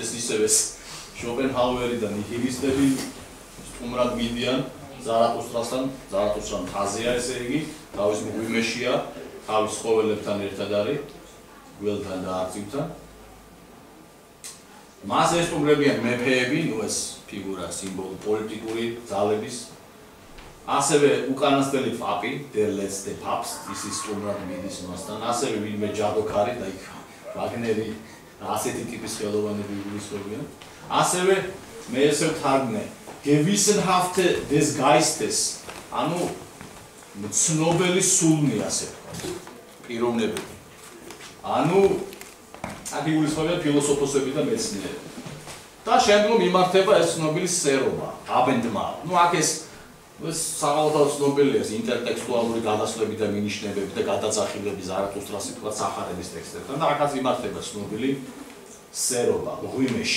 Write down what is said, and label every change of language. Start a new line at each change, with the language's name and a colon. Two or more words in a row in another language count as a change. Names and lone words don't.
Georgian: ეს ისევ ეს შოპენჰაუერი და ნიჰილისტები სტუმრად მიდიან ზარათუსტრასთან, ზარათუსტრა მთაზეა, ესე იგი, თავის მღვიმეშია, თავის ცხოველებთან ერთად არის, გველთან და არწივთან. მას ესტუმრებიან მეფეები, ნუ ეს ფიგურა, სიმბოლო პოლიტიკური ძალების. ასევე უკანასკნელი პაპი,
German: der letzte Papst,
Georgian: ის სტუმრად მიდის მასთან, ასევე ვინმე ჯადოქარი და იქ ვაგნერი და ასეთი ტიპის ხელოვანები იგულისხმებიან. ასევე მე ესე ვთარგმნე,
German: gewissenhafte des Geistes,
Georgian: ანუ ცნობელი სულნი, ასე ვთქვათ, პიროვნებები. ანუ აქ იგულისხმებიან ფილოსოფოსები და მეცნიერები. და შემდგომ იმართება ეს ცნობილი სერობა, აბენდმარ. ნუ აქ ეს საყოველთაოდ ცნობილია ეს ინტერტექსტუალური გადასვლები და მინიშნებები და გადაწახილები ზარათუსტრას თქვა სახარების ტექსტებთან და აქაც იმართება ცნობილი სერობა ღვიმეში.